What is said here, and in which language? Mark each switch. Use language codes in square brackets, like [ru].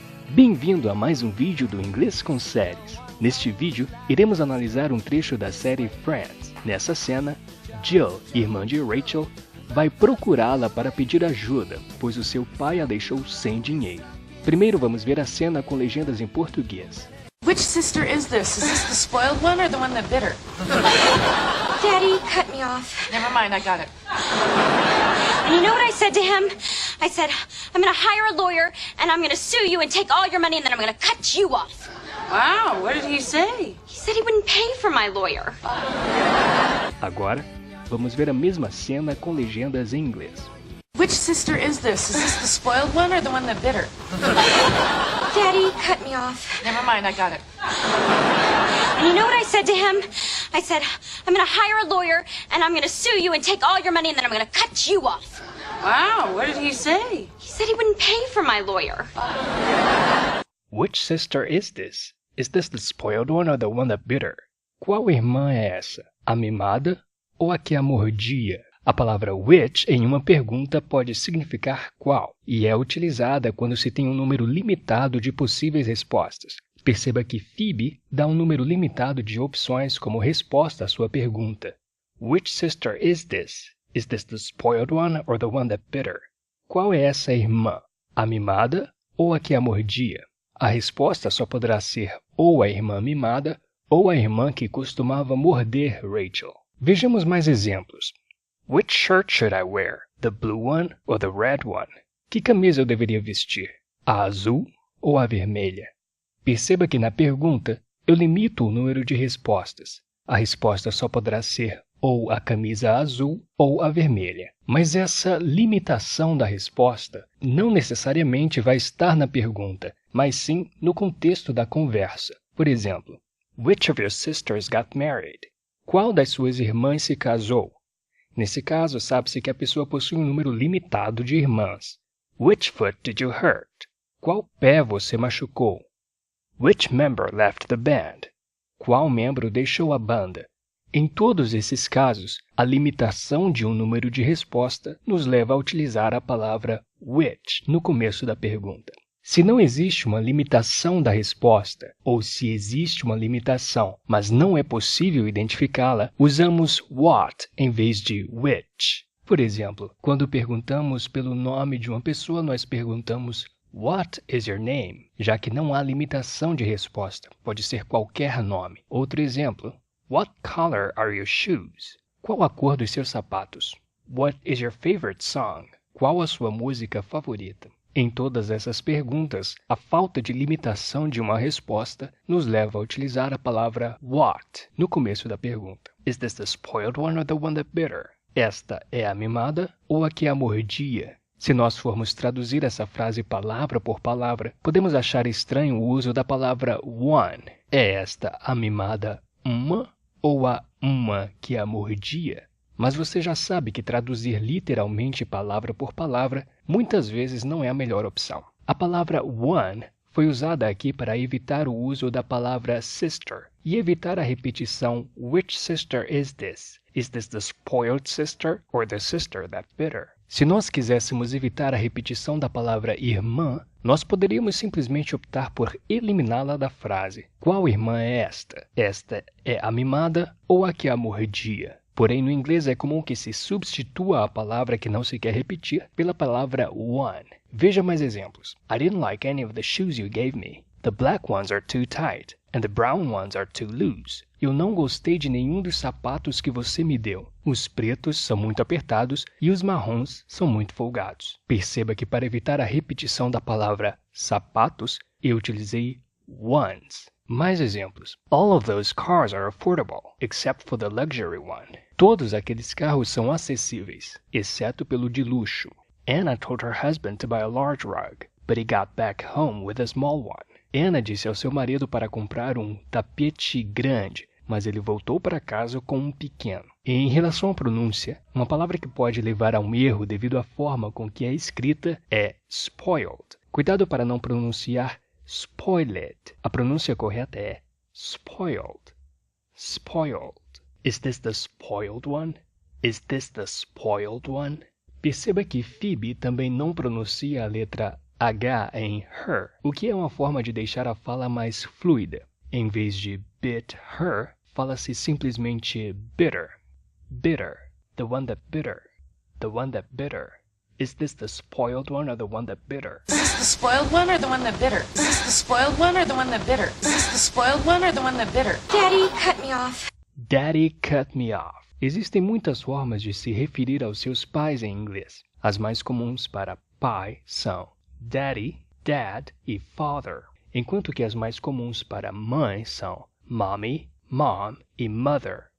[pt] Bem-vindo a mais um vídeo do Inglês com Séries. Neste vídeo, iremos analisar um trecho da série Friends. Nessa cena, Jill, irmã de Rachel, vai procurá-la para pedir ajuda, pois o seu pai a deixou sem dinheiro. Primeiro vamos ver a cena com legendas em português. [en] Which sister is this? Is this the spoiled one or the one that bit her? Daddy cut me off. Never mind, I got it. And you know what I said to him? I said, I'm going to hire a lawyer, and I'm going to sue you and take all your money, and then I'm going to cut you off. Wow, what did he say? He said he wouldn't pay for my lawyer. Agora, vamos ver a mesma cena com legendas em inglês. Which sister is this? Is this the spoiled one or the one that bit her? Daddy cut me off. Never mind, I got it. And you know what I said to him? I said, I'm going to hire a lawyer, and I'm going to sue you and take all your money, and then I'm going to cut you off. Wow, what did he say? He said he wouldn't pay for my lawyer. Which sister is this? Is this the spoiled one or the one that bit her? [pt] Qual irmã é essa? A mimada ou a que a mordia? A palavra which em uma pergunta pode significar qual, e é utilizada quando se tem um número limitado de possíveis respostas. Perceba que Phoebe dá um número limitado de opções como resposta à sua pergunta. [en] Which sister is this? Is this the spoiled one or the one that bit her? [pt] Qual é essa irmã? A mimada ou a que a mordia? A resposta só poderá ser ou a irmã mimada ou a irmã que costumava morder Rachel. Vejamos mais exemplos. [en] Which shirt should I wear? The blue one or the red one? [pt] Que camisa eu deveria vestir? A azul ou a vermelha? Perceba que na pergunta eu limito o número de respostas. A resposta só poderá ser ou a camisa azul ou a vermelha. Mas essa limitação da resposta não necessariamente vai estar na pergunta, mas sim no contexto da conversa. Por exemplo, [en] Which of your sisters got married? [pt] Qual das suas irmãs se casou? Nesse caso, sabe-se que a pessoa possui um número limitado de irmãs. [en] Which foot did you hurt? [pt] Qual pé você machucou? [en] Which member left the band? [pt] Qual membro deixou a banda? Em todos esses casos, a limitação de um número de resposta nos leva a utilizar a palavra which no começo da pergunta. Se não existe uma limitação da resposta, ou se existe uma limitação, mas não é possível identificá-la, usamos what em vez de which. Por exemplo, quando perguntamos pelo nome de uma pessoa, nós perguntamos [en] What is your name? [pt] Já que não há limitação de resposta, pode ser qualquer nome. Outro exemplo, [en] What color are your shoes? [pt] Qual a cor dos seus sapatos? [en] What is your favorite song? [pt] Qual a sua música favorita? Em todas essas perguntas, a falta de limitação de uma resposta nos leva a utilizar a palavra what no começo da pergunta. [en] Is this the spoiled one or the one that bit her? [pt] Esta é a mimada ou a que a mordia? Se nós formos traduzir essa frase palavra por palavra, podemos achar estranho o uso da palavra one. É esta a mimada uma ou a uma que a mordia? Mas você já sabe que traduzir literalmente palavra por palavra muitas vezes não é a melhor opção. A palavra one foi usada aqui para evitar o uso da palavra sister e evitar a repetição [en] Which sister is this? Is this the spoiled sister or the sister that bit her? [pt] Se nós quiséssemos evitar a repetição da palavra irmã, nós poderíamos simplesmente optar por eliminá-la da frase. Qual irmã é esta? Esta é a mimada ou a que a mordia? Porém, no inglês é comum que se substitua a palavra que não se quer repetir pela palavra one. Veja mais exemplos. [en] I didn't like any of the shoes you gave me. The black ones are too tight, and the brown ones are too loose. [pt] Eu não gostei de nenhum dos sapatos que você me deu. Os pretos são muito apertados e os marrons são muito folgados. Perceba que para evitar a repetição da palavra sapatos, eu utilizei ones. Mais exemplos. [en] All of those cars are affordable, except for the luxury one. [pt] Todos aqueles carros são acessíveis, exceto pelo de luxo. [en] Anna told her husband to buy a large rug, but he got back home with a small one. [pt] Anna disse ao seu marido para comprar um tapete grande, mas ele voltou para casa com um pequeno. E em relação à pronúncia, uma palavra que pode levar a um erro devido à forma com que é escrita é spoiled. Cuidado para não pronunciar spoiled. A pronúncia correta é spoiled. Spoiled. [en] Is this the spoiled one? Is this the spoiled one? [pt] Perceba que Phoebe também não pronuncia a letra H em her, o que é uma forma de deixar a fala mais fluida. Em vez de bit her, fala-se simplesmente bitter. [en] Bitter. The one that bitter. The one that bitter. Is this the spoiled one or the one that bitter? Is this the spoiled one or the one that bitter? Is this the spoiled one or the one that bitter? Is this the spoiled one or the one that bitter? Daddy cut me off. Daddy cut me off. [pt] Existem muitas formas de se referir aos seus pais em inglês. As mais comuns para pai são daddy, dad e father, enquanto que as mais comuns para mãe são mommy, mom e mother.